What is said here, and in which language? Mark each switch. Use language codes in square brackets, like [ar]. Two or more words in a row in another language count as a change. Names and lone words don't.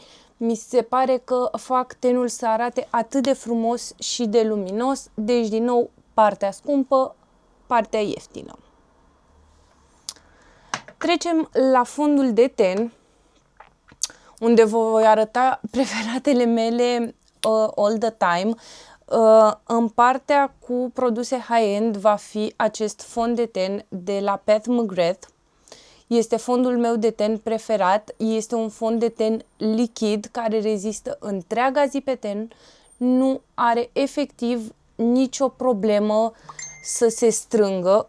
[ro] Mi se pare că fac tenul să arate atât de frumos și de luminos. Deci, din nou, partea scumpă, partea ieftină. Trecem la fondul de ten, unde vă voi arăta preferatele mele [en] all the time. [ro] În partea cu produse high-end va fi acest fond de ten de la Pat McGrath. Este fondul meu de ten preferat. Este un fond de ten lichid care rezistă întreaga zi pe ten. Nu are efectiv nicio problemă să se strângă.